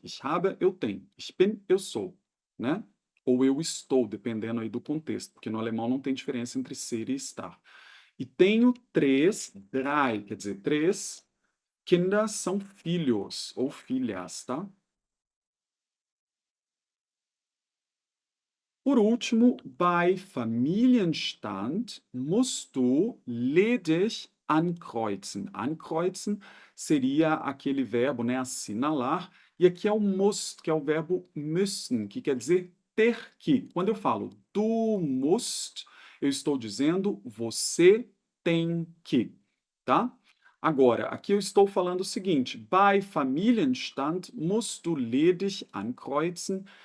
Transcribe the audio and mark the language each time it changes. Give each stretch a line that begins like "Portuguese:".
German: Ich habe,
Portuguese: eu tenho.
German: Ich bin,
Portuguese: eu sou, né? Ou eu estou, dependendo aí do contexto, porque no alemão não tem diferença entre ser e estar. E tenho 3, drei, quer dizer, 3. Kinder são filhos ou filhas, tá? Por último,
German: bei Familienstand musst du ledig ankreuzen.
Portuguese: Ankreuzen seria aquele verbo, né, assinalar, e aqui é o musst, que é o verbo müssen, que quer dizer ter que. Quando eu falo du musst, eu estou dizendo você tem que, tá? Agora, aqui eu estou falando o seguinte:
German: bei Familienstand musst du ledig ankreuzen.